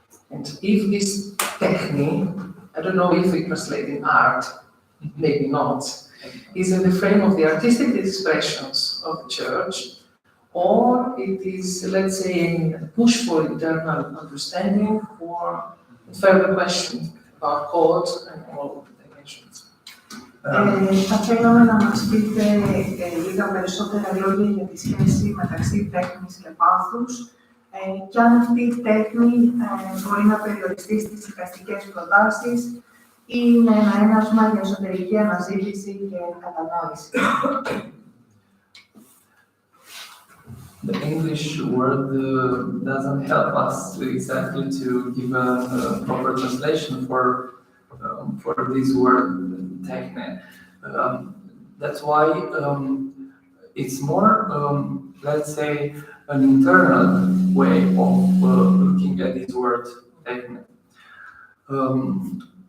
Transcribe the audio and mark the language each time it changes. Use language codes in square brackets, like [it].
[en] And if this technique, I don't know if we translate in art, maybe not, is in the frame of the artistic expressions of the church, or it is, let's say, a push for internal understanding or further question about God and all of the dimensions. [el] Θα θέλαμε να μας πείτε λίγα περισσότερα λόγια για τη σχέση μεταξύ τέχνης και πάθους και αν αυτή η τέχνη μπορεί να περιοριστεί στις δικαστικές προτάσεις ή είναι ένα ένασμα για εσωτερική αναζήτηση και κατανόηση. [en] The English word doesn't help us exactly to give a proper translation for this word, techne. That's why it's more, let's say, an internal way of looking at this word, techne.